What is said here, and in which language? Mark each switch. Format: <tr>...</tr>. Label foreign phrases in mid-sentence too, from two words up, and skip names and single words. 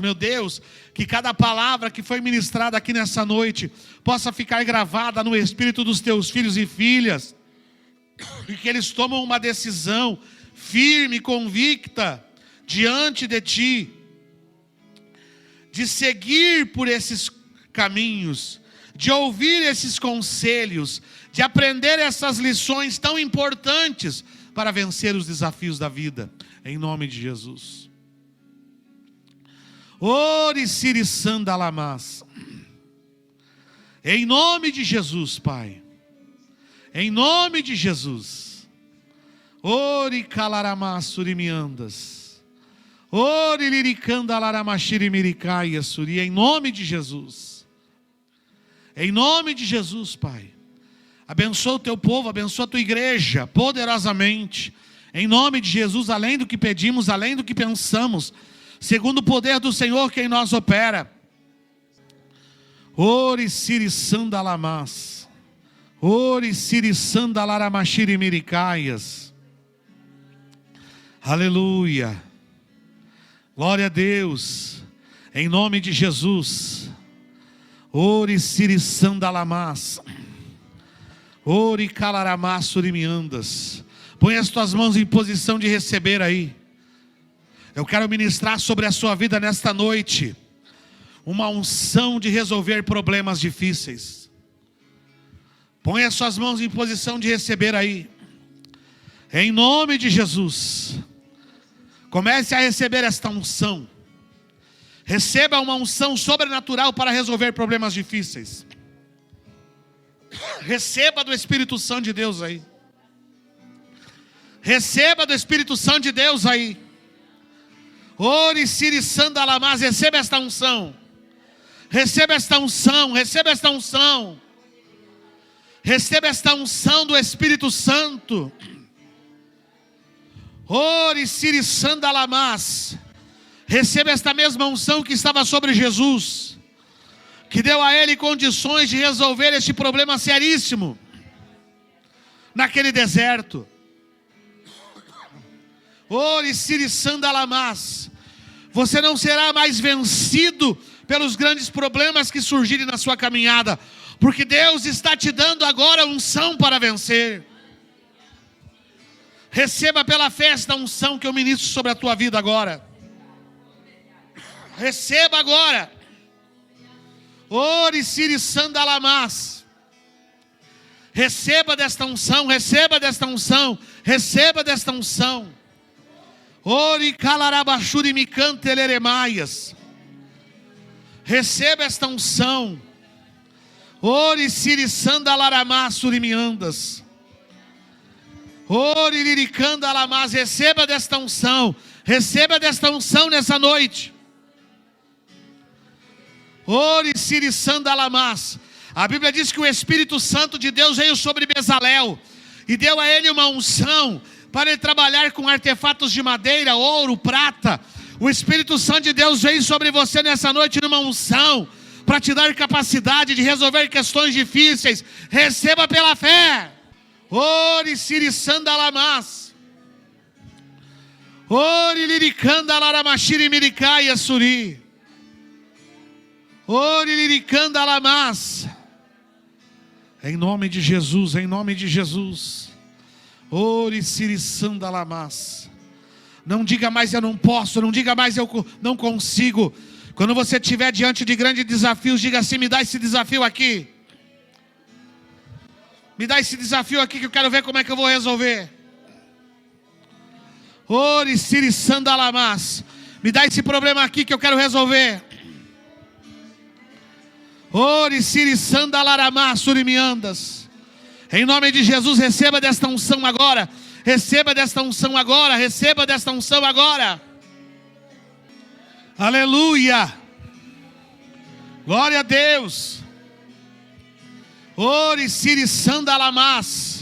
<pt>Meu Deus, que cada palavra que foi ministrada aqui nessa noite possa ficar gravada no espírito dos teus filhos e filhas, e que eles tomam uma decisão firme, convicta, diante de Ti, de seguir por esses caminhos, de ouvir esses conselhos, de aprender essas lições tão importantes para vencer os desafios da vida, em nome de Jesus. Ore siri sandalamas. Em nome de Jesus, Pai. Em nome de Jesus. Ore calaramas surimiandas. Ore liricanda laramachirimiricaias suri. Em nome de Jesus. Em nome de Jesus, Pai. Abençoa o Teu povo, abençoa a Tua igreja poderosamente. Em nome de Jesus, além do que pedimos, além do que pensamos, segundo o poder do Senhor que em nós opera. Ore siri sandalamas. Ore siri sandalaramachirimicaias. Aleluia. Glória a Deus. Em nome de Jesus. Ori siri sandalamas. Ori calaramas surimiandas. Põe as tuas mãos em posição de receber aí. Eu quero ministrar sobre a sua vida nesta noite uma unção de resolver problemas difíceis. Põe as suas mãos em posição de receber aí. Em nome de Jesus. Comece a receber esta unção. Receba uma unção sobrenatural para resolver problemas difíceis. Receba do Espírito Santo de Deus aí. Receba do Espírito Santo de Deus aí. Ori siri sandalamas. Receba esta unção. Receba esta unção. Receba esta unção. Receba esta unção do Espírito Santo. Ori siri sandalamas. Receba esta mesma unção que estava sobre Jesus, que deu a ele condições de resolver este problema seríssimo naquele deserto. Ori siri sandalamas. Você não será mais vencido pelos grandes problemas que surgirem na sua caminhada, porque Deus está te dando agora unção para vencer. Receba pela fé esta unção que eu ministro sobre a tua vida agora. Receba agora. Ori siri sandalamas. Receba desta unção, receba desta unção, receba desta unção. Ori calarabashuri micanteleremaias. Receba esta unção. Ori siri sandalaramas surimiandas. Ori liricandalamas. Receba desta unção. Receba desta unção nessa noite. Ori siri sandalamas. A Bíblia diz que o Espírito Santo de Deus veio sobre Bezalel e deu a ele uma unção para ele trabalhar com artefatos de madeira, ouro, prata. O Espírito Santo de Deus veio sobre você nessa noite numa unção para te dar capacidade de resolver questões difíceis. Receba pela fé. Ori siri sandalamas. Ori liricanda laramashiri miricai suri. Ori liricanda lamas. Em nome de Jesus, em nome de Jesus. Ori siri sandalamas. Não diga mais eu não posso, não diga mais eu não consigo. Quando você estiver diante de grandes desafios, diga assim: me dá esse desafio aqui. Me dá esse desafio aqui que eu quero ver como é que eu vou resolver. Ori siri sandalamas. Me dá esse problema aqui que eu quero resolver. Ori siri sandalaramas surimiandas. Em nome de Jesus, receba desta unção agora. Receba desta unção agora. Receba desta unção agora. Aleluia. Glória a Deus. Ori siri sandalamas.</pt>